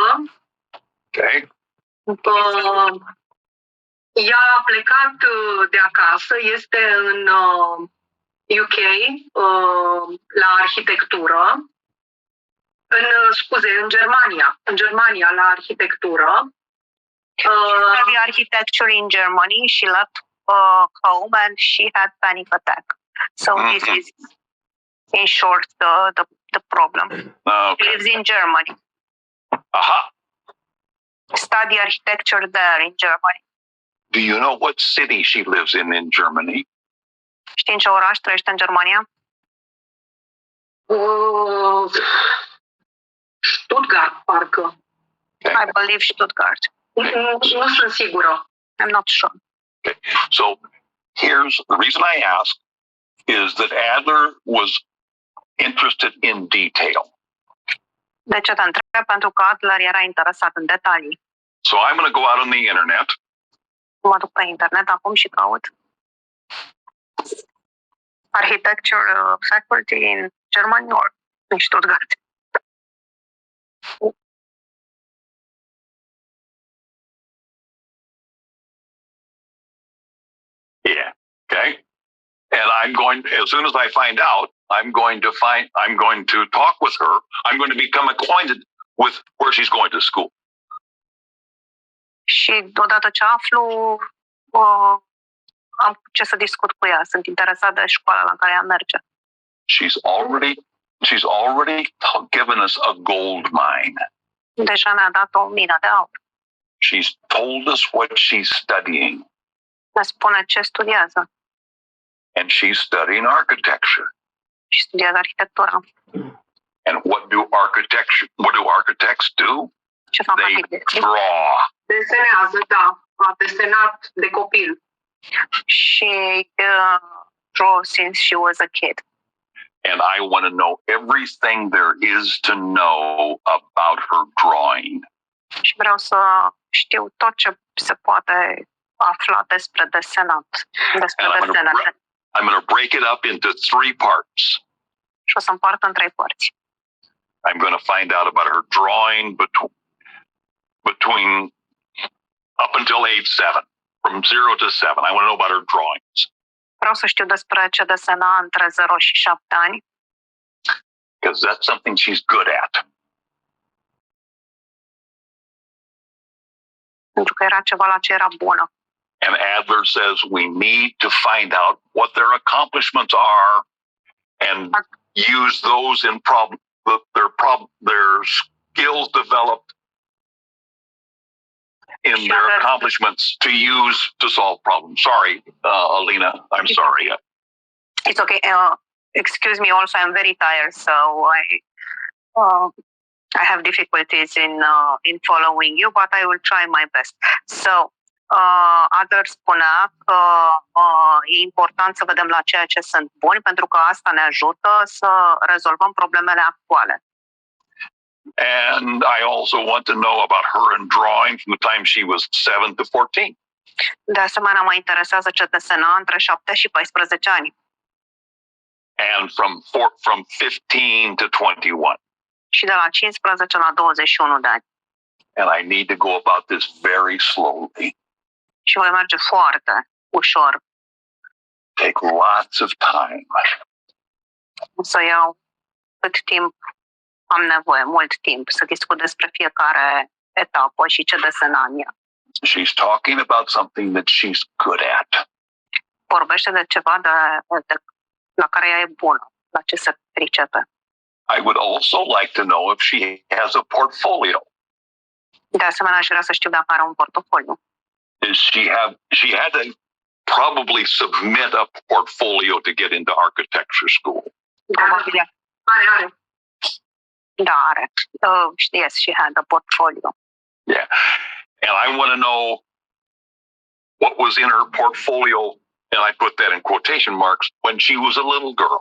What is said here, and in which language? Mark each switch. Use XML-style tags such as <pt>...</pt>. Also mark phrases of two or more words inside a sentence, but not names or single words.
<en>Okay.</en> <ro>Ea a plecat de acasă, este în UK, la arhitectură. În Germania la arhitectură.</ro> <en>She studied architecture in Germany. She left home and she had panic attack. So this is, in short, the problem. Okay. She lives in Germany. Aha. Study architecture there in Germany. Do you know what city she lives in Germany?</en> <ro>Știi în ce oraș trăiește în Germania? Stuttgart, parcă.</ro> <en>Okay. I believe Stuttgart.</en> <ro>Nu sunt sigură.</ro> <en>I'm not sure. Okay. So here's the reason I ask is that Adler was interested in detail.</en> <ro>De ce te întreb? Pentru că Adler era interesat în detalii.</ro> <en>So I'm going to go out on the internet.</en> <ro>Mă duc pe internet acum și caut</ro> <en>architecture faculty in Germany or in Stuttgart. Yeah. Okay. And as soon as I find out, I'm going to talk with her. I'm going to become acquainted with where she's going to school.</en> <ro>Și odată ce aflu, am ce să discut cu ea. Sunt interesat de școala la care ea merge.</ro> <en>She's already given us a gold mine.</en> <ro>Deja ne-a dat o mină de aur.</ro> <en>She's told us what she's studying.</en> <ro>Ne spune ce studiază.</ro> <en>And she's studying architecture.</en> <ro>Și studiază arhitectura.</ro> <en>And what do architects do?</en> <ro>Ce fac</ro> <en>They</en> <ro>arhitecții?</ro> <en>draw.</en> <ro>Desenează, da. A desenat de copil.</ro> <en>She draw since she was a kid. And I want to know everything there is to know about her drawing.</en> <ro>Și vreau să știu tot ce se poate afla despre desenat.</ro> <en>I'm going to break it up into 3 parts.</en> <ro>Și o să împart în 3 părți.</ro> <en>I'm going to find out about her drawing between up until age 7, from 0 to 7. I want to know about her drawings.</en> <ro>Vreau să știu despre ce desena între 0 și 7 ani.</ro> <en>Because that's something she's good at.</en> <ro>Pentru că era ceva la ce era bună.</ro> <en>And Adler says we need to find out what their accomplishments are and use those in their skills developed in their accomplishments to use to solve problems. Sorry, Alina, I'm sorry. It's okay. Excuse me. Also, I'm very tired, so I have difficulties in following you, but I will try my best. So,</en> <ro>Adler spunea că e important să vedem la ceea ce sunt buni, pentru că asta ne ajută să rezolvăm problemele actuale.</ro> <en>And I also want to know about her in drawing from the time she was 7 to 14.</en> <ro>De asemenea, mă interesează ce desena între 7 și 14 ani.</ro> <en>And from 15 to 21.</en> <ro>Și de la 15 la 21 de ani.</ro> <en>And I need to go about this very slowly.</en> <ro>Și voi merge foarte ușor.</ro> <en>Take lots of time.</en> <ro>O să iau cât timp am nevoie, mult timp, să discut despre fiecare etapă și ce desena în ea.</ro> <en>She's talking about something that she's good at.</en> <ro>Vorbește de ceva la care ea e bună, la ce se pricepe.</ro> <en>I would also like to know if she has a portfolio.</en> <ro>De asemenea, aș vrea să știu dacă are un portofoliu.</ro> <en>She had to probably submit a portfolio to get into architecture school.</en> <ro>Probabil, Are. da, are.</ro> <en>Yes, she had a portfolio. Yeah. And I want to know what was in her portfolio, and I put that in quotation marks, when she was a little girl.</en>